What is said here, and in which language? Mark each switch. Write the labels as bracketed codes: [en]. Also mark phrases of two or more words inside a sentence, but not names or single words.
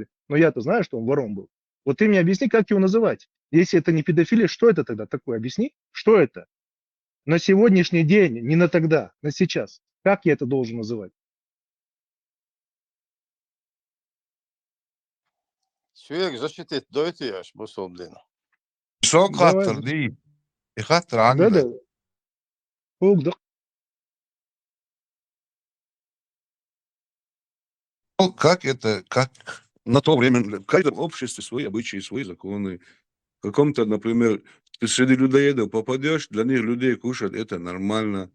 [ru] Но я-то знаю, что он вором был. Вот ты мне объясни, как его называть. Если это не педофилия, что это тогда такое? Объясни, что это? На сегодняшний день, не на тогда, на сейчас. Как я это должен называть? Sürekli защитить дойти яш, бусолдин. Шо Давай. خاطر دي يخاطر عندك Да-да. Угдах. как это, как на то время, в каждом обществе свои обычаи, свои законы. В каком-то, например, ты среди людоедов попадешь, для них людей кушать это нормально.